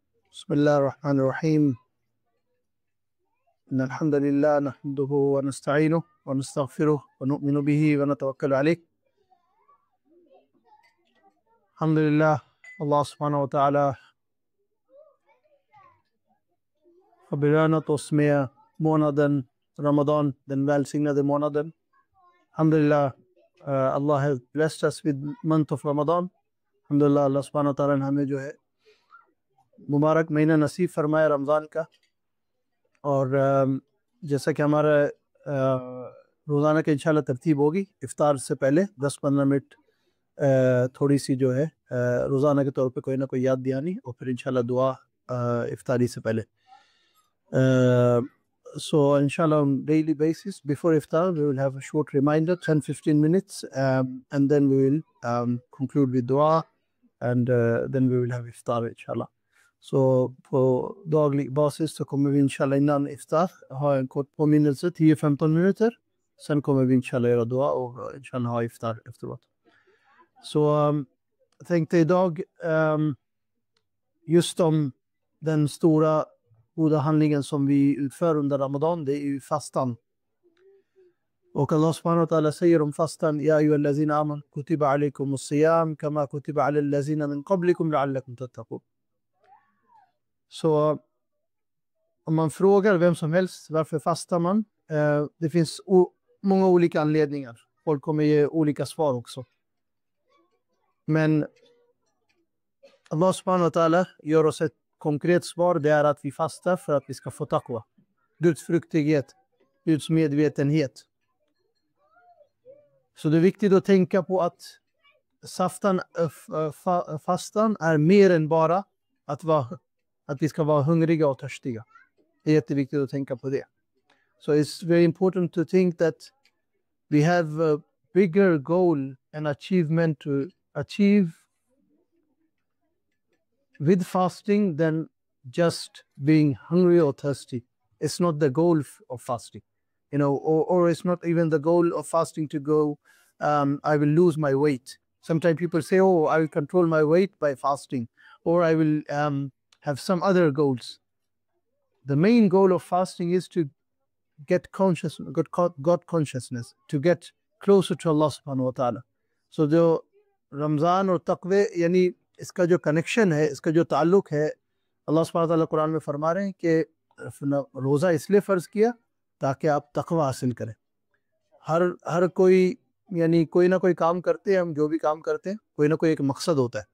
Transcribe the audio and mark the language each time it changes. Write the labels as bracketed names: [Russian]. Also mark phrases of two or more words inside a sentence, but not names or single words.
[Arabic] بسم الله الرحمن الرحيم. إن الحمد لله نحمده ونستعينه ونستغفره ونؤمن به ونتوكل عليه. الحمد لله, الله سبحانه وتعالى [Swedish] har belönat oss med månaden Ramadan, den välsignade månaden. [English] Alhamdulillah, Allah has blessed us with month of Ramadan. [Urdu] Alhamdulillah, [Arabic] الله سبحانه وتعالى [Urdu] نے ہمیں جو ہے مبارک مہینہ نصیب فرمایا رمضان کا. اور جیسا کہ ہمارا روزانہ کے انشاءاللہ ترتیب ہوگی, افطار سے پہلے 10-15 منٹ تھوڑی سی جو ہے روزانہ کے طور پہ کوئی نہ کوئی یاد دہانی, اور پھر انشاءاللہ دعا افطاری سے پہلے. [English] So inshallah on daily basis before iftar we will have a short reminder, 10-15 minutes, and then we will conclude with dua, and then we will have iftar inshallah. [Swedish] Så på daglig basis så kommer vi inshallah innan iftar ha en kort påminnelse, 10-15 minuter. Sen kommer vi inshallah göra dua och inshallah ha iftar efteråt. Så jag tänkte idag just om den stora goda handlingen som vi utför under Ramadan, det är ju fastan. Och [Arabic] الله سبحانه وتعالى [Swedish] säger om fastan: [Arabic] يا أيها الذين آمنوا كتب عليكم الصيام كما كتب على الذين من قبلكم لعلكم تتقون. [Swedish] Så om man frågar vem som helst varför fastar man, det finns många olika anledningar. Folk kommer ge olika svar också. Men [Arabic] الله سبحانه وتعالى [Swedish] gör oss ett konkret svar, det är att vi fastar för att vi ska få taqwa, Guds fruktighet, Guds medvetenhet. Så det är viktigt att tänka på att fastan är mer än bara att vi ska vara hungriga och törstiga. Det är jätteviktigt att tänka på det. [English] So it's very important to think that we have a bigger goal and achievement to achieve with fasting than just being hungry or thirsty. It's not the goal of fasting, you know, or it's not even the goal of fasting to go, I will lose my weight. Sometimes people say, oh, I will control my weight by fasting, or I will have some other goals. The main goal of fasting is to get God consciousness, to get closer to [Arabic] الله سبحانه وتعالى. [Urdu] So جو رمضان اور تقوی یعنی اس کا جو کنیکشن ہے, اس کا جو تعلق ہے, [Arabic] اللہ سبحانہ وتعالیٰ [Urdu] قرآن میں فرما رہے ہیں کہ روزہ اس لیے فرض کیا تاکہ آپ تقوی حاصل کریں. ہر کوئی یعنی کوئی نہ کوئی کام کرتے ہیں, ہم جو بھی کام کرتے ہیں کوئی نہ کوئی ایک مقصد ہوتا ہے.